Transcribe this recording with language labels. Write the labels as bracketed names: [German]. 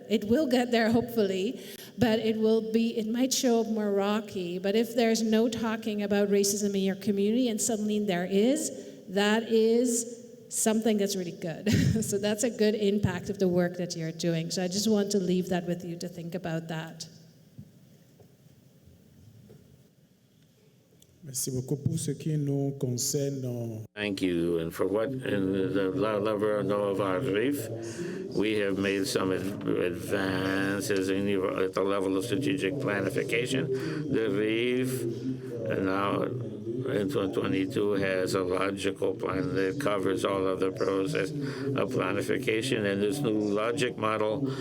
[English] It will get there, hopefully. But it might show up more rocky. But if there's no talking about racism in your community and suddenly there is, that is something that's really good. So that's a good impact of the work that you're doing. So I just want to leave that with you to think about that. [French] Merci beaucoup pour ce qui nous concerne. [English] Thank you. And for what in the level of our relief, we have made some advances at the level of strategic planification. The relief now in 2022 has a logical plan that covers all of the process of planification, and this new logic model